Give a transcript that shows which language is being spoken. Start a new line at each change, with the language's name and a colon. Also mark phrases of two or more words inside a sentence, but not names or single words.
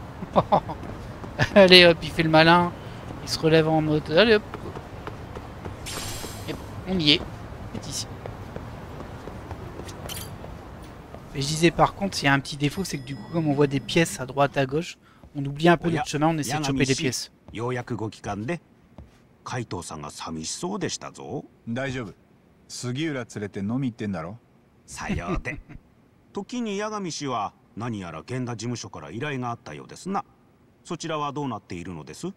French: Allez, hop, il fait le malin. Il se relève en mode... Allez, hop. Et on y est. C'est ici. Et je disais, par contre, il y a un petit défaut, c'est que du coup, comme on voit des pièces à droite, à gauche, on oublie un peu notre chemin, on essaie de choper des pièces.
Japanese: ようやくご帰還で、海藤さんが寂しそうでしたぞ。大丈夫。杉浦連れて飲み行ってんだろ。さようで。時に八神氏は何やら源田事務所から依頼があったようですな。そちらはどうなっているのです？あ